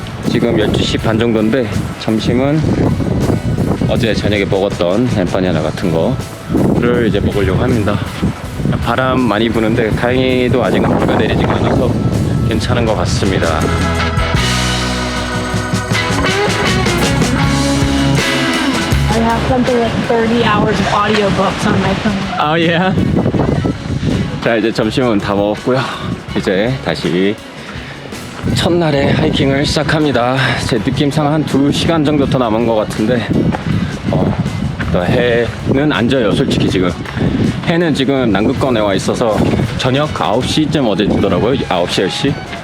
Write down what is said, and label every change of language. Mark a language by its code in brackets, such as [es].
[ko] 지금 12시 반 정도인데 점심은 어제 저녁에 먹었던 엠파냐나 같은 거를 이제 먹으려고 합니다. 바람 많이 부는데 다행히도 아직은 비가 내리지가 않아서 괜찮은 것 같습니다. [en] I have something like 30 hours of audiobooks on my phone. yeah. [ko] 자, 이제 점심은 다 먹었고요. 이제 다시 첫날의 하이킹을 시작합니다. 제 느낌상 한 2시간 정도 더 남은 것 같은데 또 해는 안 져요. 솔직히 지금 해는 지금 남극권에 와 있어서 저녁 9시쯤 어제 주더라고요. 9시, 10시.